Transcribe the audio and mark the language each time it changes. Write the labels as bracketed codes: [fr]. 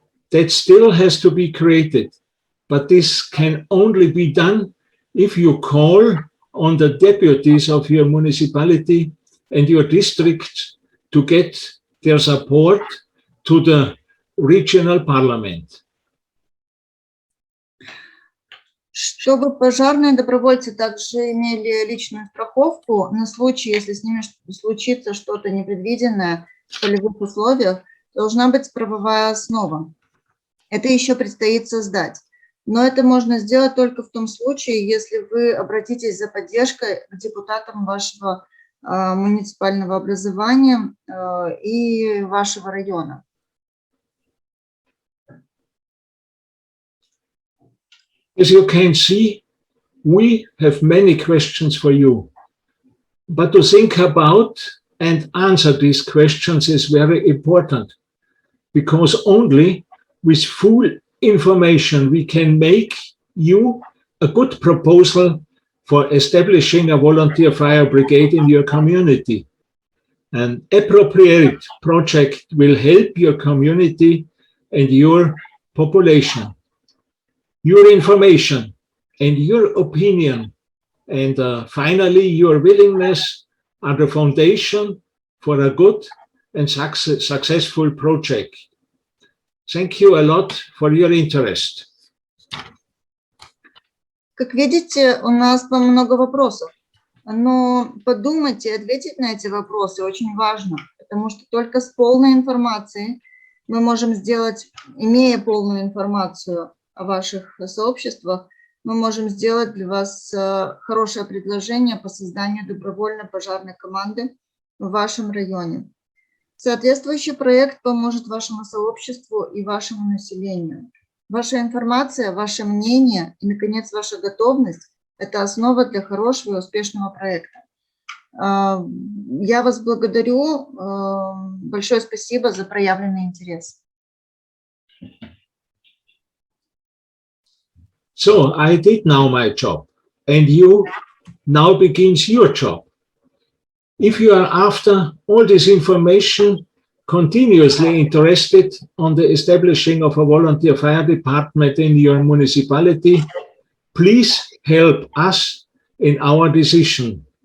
[en] That still has to be created, but this can only be done if you call on the deputies of your municipality and your district to get their support to the regional parliament. [ru] Чтобы пожарные добровольцы также имели личную страховку на случай, если с ними случится что-то непредвиденное в полевых условиях, должна быть правовая основа. Это еще предстоит создать. Но это можно сделать только в том случае, если вы обратитесь за поддержкой к депутатам вашего муниципального образования и вашего района. [en] As you can see, we have many questions for you. But to think about and answer these questions is very important, because only with full information we can make you a good proposal for establishing a volunteer fire brigade in your community. An appropriate project will help your community and your population. Your information and your opinion and finally your willingness are the foundation for a good and successful project. Thank you a lot for your interest. [ru] Как видите, у нас много вопросов, но подумать и ответить на эти вопросы очень важно, потому что только с полной информацией мы можем сделать, имея полную информацию о ваших сообществах, мы можем сделать для вас хорошее предложение по созданию добровольной пожарной команды в вашем районе. Соответствующий проект поможет вашему сообществу и вашему населению. Ваша информация, ваше мнение и, наконец, ваша готовность – это основа для хорошего и успешного проекта. Я вас благодарю. Большое спасибо за проявленный интерес. [en] So, I did now my job, and you now begins your job. If you are after all this information, continuously interested on the establishing of a volunteer fire department in your municipality, please help us in our decision.